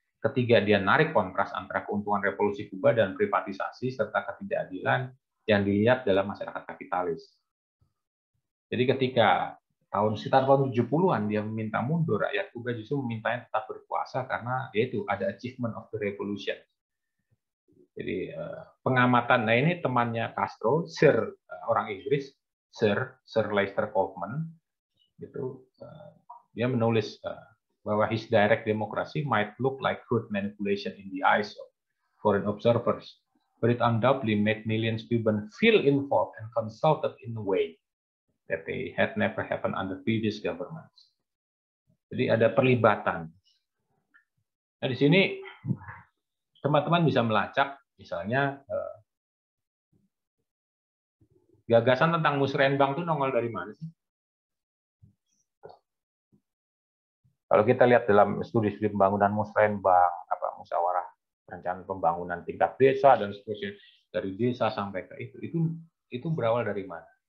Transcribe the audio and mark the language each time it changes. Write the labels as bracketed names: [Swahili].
[Indonesian] Ketiga, dia narik kontras antara keuntungan revolusi Kuba dan privatisasi serta ketidakadilan yang dilihat dalam masyarakat kapitalis. Jadi ketika sekitar tahun 70-an dia meminta mundur, rakyat Kuba justru memintanya tetap berkuasa karena yaitu ada [English] achievement of the revolution. [Indonesian] Jadi pengamatan, nah ini temannya Castro, orang Inggris, Sir Leicester Kaufman, gitu, dia menulis bahwa [English] his direct democracy might look like crude manipulation in the eyes of foreign observers, but it undoubtedly made millions Cubans feel involved and consulted in a way that they had never happened under previous governments. [Indonesian] Jadi ada perlibatan. Nah, di sini teman-teman bisa melacak, misalnya gagasan tentang musrenbang itu nongol dari mana sih? Kalau kita lihat dalam studi-studi pembangunan musrenbang, musyawarah perencanaan pembangunan tingkat desa dan seterusnya, dari desa sampai ke itu berawal dari mana?